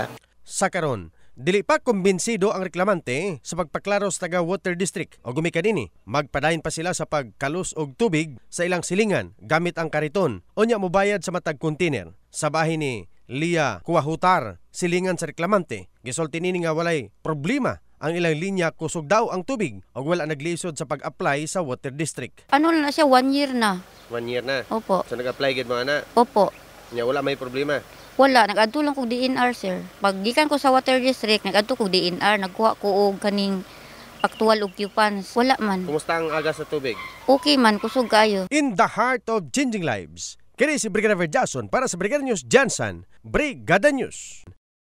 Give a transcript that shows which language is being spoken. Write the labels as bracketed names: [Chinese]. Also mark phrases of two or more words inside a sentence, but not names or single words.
[Cebuano] Sa karon dili pa kumbinsido ang reklamante sa pagpaklaro sa taga Water District o gumikan ini magpadayon pa sila sa pagkalos og tubig sa ilang silingan gamit ang kariton o nya mobayad sa matag container. Sa bahin ni Lia Kuwahutar, silingan sa reklamante, gisulti nini nga walay problema ang ilang linya kusog daw ang tubig o wala naglisod sa pag-apply sa Water District. Ano na siya, 1 year na. 1 year na? Opo. So nag-apply gid mo ana? Opo. Nya wala may problema? Wala, nag-adto lang kog DNR, sir. Pag gikan ko sa Water District, nag-adto kog DNR, nagkuha ko og kaning [English] actual occupants. [Cebuano] Wala man. Kumusta ang aga sa tubig? Okay man, kusog kayo. [English] In the heart of changing lives, [Cebuano] kini si Brigadier Jason para sa Brigada News Gensan, Brigada News.